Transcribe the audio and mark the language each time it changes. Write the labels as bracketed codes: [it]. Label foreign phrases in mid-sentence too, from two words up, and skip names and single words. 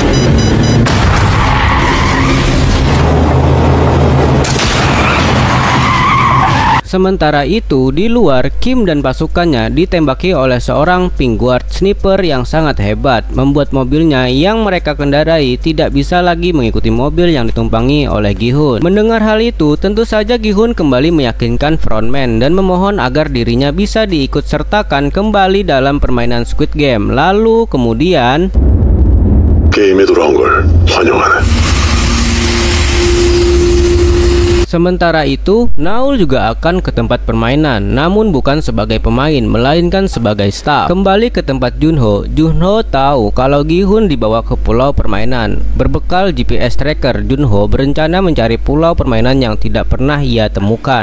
[id] Sementara itu, di luar, Kim dan pasukannya ditembaki oleh seorang [en] pink guard sniper [id] yang sangat hebat, membuat mobilnya yang mereka kendarai tidak bisa lagi mengikuti mobil yang ditumpangi oleh Gi-hun. Mendengar hal itu, tentu saja Gi-hun kembali meyakinkan frontman dan memohon agar dirinya bisa diikut sertakan kembali dalam permainan Squid Game. Lalu kemudian [ko] 게임에 돌아온 걸 환영하네. [id] sementara itu, Naul juga akan ke tempat permainan, namun bukan sebagai pemain, melainkan sebagai staff. Kembali ke tempat Junho, Junho tahu kalau Gi-hun dibawa ke pulau permainan. Berbekal [en] GPS tracker, [id] Junho berencana mencari pulau permainan yang tidak pernah ia temukan.